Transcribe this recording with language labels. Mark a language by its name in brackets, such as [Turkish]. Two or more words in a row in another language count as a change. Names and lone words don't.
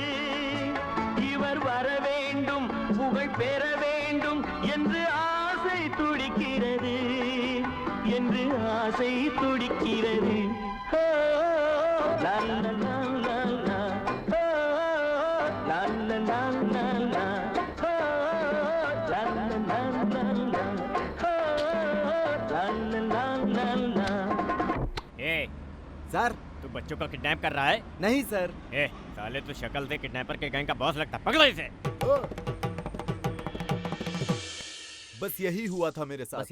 [Tamil] இவர் வர வேண்டும், புகழ் பெற வேண்டும் என்று ஆசை துடிக்கிறது, என்று ஆசை துடிக்கிறது. ஓ, லா, லா, லா, லா, லா. ஓ, லா, லா, லா, லா, லா. [Hindi] सर तू बच्चों को किडनैप कर रहा है? नहीं सर। साले तो शक्ल से किडनैपर के गैंग का बॉस लगता है। पकड़ो इसे। बस यही हुआ था मेरे साथ।